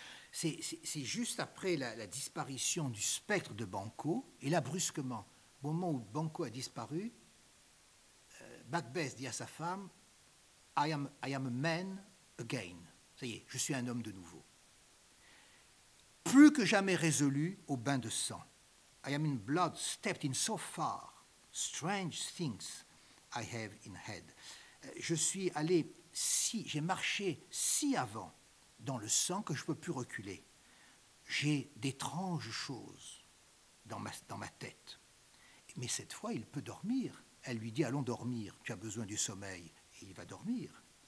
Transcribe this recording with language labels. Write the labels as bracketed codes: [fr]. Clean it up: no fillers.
[fr] C'est juste après la disparition du spectre de Banquo, et là, brusquement, au moment où Banquo a disparu, Macbeth dit à sa femme, [en] I am a man again. [fr] Ça y est, je suis un homme de nouveau. Plus que jamais résolu au bain de sang. [en] I am in blood, stepped in so far. Strange things I have in head. [fr] Je suis allé j'ai marché si avant dans le sang que je ne peux plus reculer. J'ai d'étranges choses dans ma tête. Mais cette fois, il peut dormir. Elle lui dit, allons dormir, tu as besoin du sommeil. Et il va dormir.